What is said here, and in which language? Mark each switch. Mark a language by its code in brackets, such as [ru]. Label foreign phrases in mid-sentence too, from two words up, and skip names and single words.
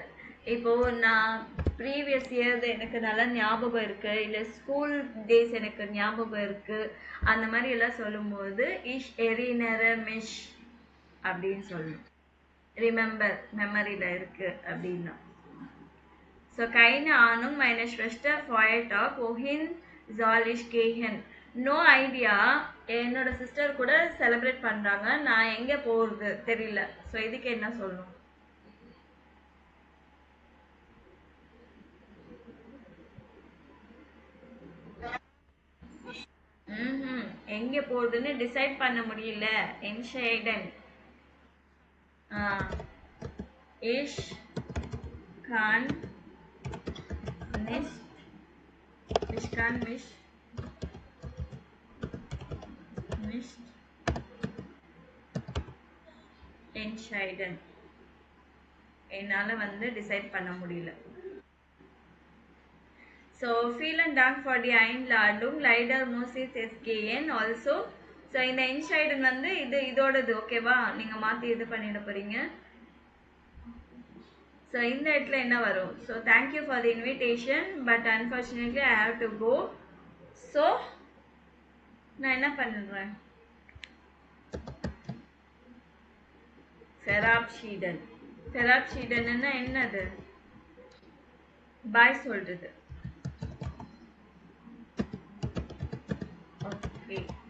[ta] இப்போ நான் [en] previous year [ta] எனக்கு நல்லா ஞாபகம் இருக்கு, இல்லை [en] school days [ta] எனக்கு ஞாபகம் இருக்கு, அந்த மாதிரி எல்லாம் சொல்லும்போது [de] ich erinnere mich [ta] அப்படின்னு சொல்லணும். ரிமெம்பர் மெமரியில் இருக்கு அப்படின்னா. [de] ஸோ keine Ahnung, meine Schwester Feiertag, wohin soll ich gehen? [en] no idea. [ta] என்னோட சிஸ்டர் கூட செலிப்ரேட் பண்றாங்க, நான் எங்க போறது தெரியல. ஸோ இதுக்கு என்ன சொல்லணும்? எங்க போறதுன்னு டிசைட் பண்ண முடியல. [de] entscheiden. ich kann nicht, ich kann mich nicht entscheiden. [ta] என்னால வந்து டிசைட் பண்ண முடியல. [de] So vielen Dank for die Einladung. Leider muss ich es gehen also. [ta] So இந்த entscheiden வந்து இதோடது ஓகேவா? நீங்க மாத்தி இது பண்ணிட போறீங்க. So இந்த இடத்துல என்ன வரும்? [en] So thank you for the invitation, but unfortunately I have to go. [ta] So நான் என்ன பண்றேன்? [de] Verabschieden. [ta] Verabschieden என்னது? பாய் சொல்றது. ஓகே.